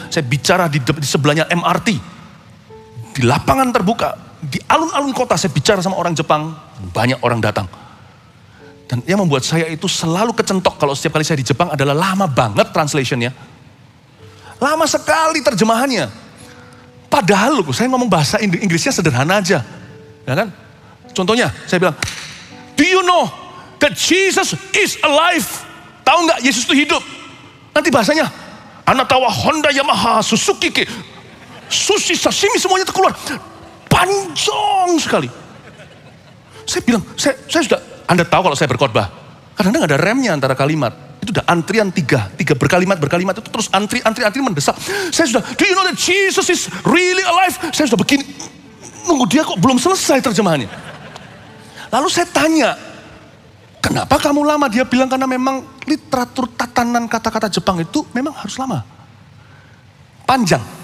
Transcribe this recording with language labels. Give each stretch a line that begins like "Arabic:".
Indonesian: Saya bicara di sebelahnya MRT. Di lapangan terbuka, di alun-alun kota saya bicara sama orang Jepang, banyak orang datang. Dan yang membuat saya itu selalu kecentok kalau setiap kali saya di Jepang adalah lama banget translationnya. Lama sekali terjemahannya. Padahal loh, saya ngomong bahasa Inggrisnya sederhana aja. Ya kan? Contohnya, saya bilang,
English: do you know that Jesus is alive?
Indonesian: Tahu nggak Yesus itu hidup? Nanti bahasanya, Anatawa Honda Yamaha Suzuki Sushi Sashimi semuanya terkeluar. Panjang sekali. Saya bilang, saya sudah, Anda tahu kalau saya berkhotbah, kadang-kadang ada remnya antara kalimat. Itu udah antrian tiga berkalimat itu terus antri mendesak. Saya sudah,
English: do you know that Jesus is really alive?
Indonesian: Saya sudah begini, nunggu dia kok belum selesai terjemahannya. Lalu saya tanya, kenapa kamu lama? Dia bilang karena memang literatur tatanan kata-kata Jepang itu memang harus lama. Panjang.